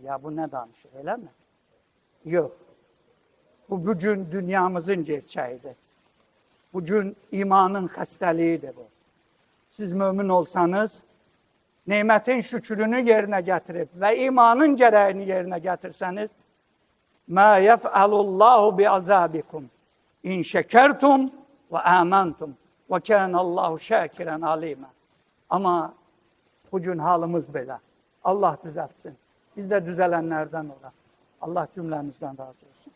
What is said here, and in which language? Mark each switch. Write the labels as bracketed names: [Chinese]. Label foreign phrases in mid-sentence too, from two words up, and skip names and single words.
[Turkish] Ya bu ne danışır, öyle mi? Yok. Bu bugün dünyamızın gerçeğidir. Bugün imanın xəstəliyidir bu. Siz mümin olsanız, nimetin şükrünü yerine getirip ve imanın gereğini yerine getirseniz, [Arabic] مَا يَفْعَلُ اللّٰهُ بِعَذَابِكُمْ اِنْ شَكَرْتُمْ وَآمَنْتُمْ وَكَانَ اللّٰهُ شَاكِرًا عَلِيمًا. [Turkish] Ama bugün halimiz böyle. Allah düzeltsin. Biz de düzelenlerden olalım. Allah cümlemizden razı olsun.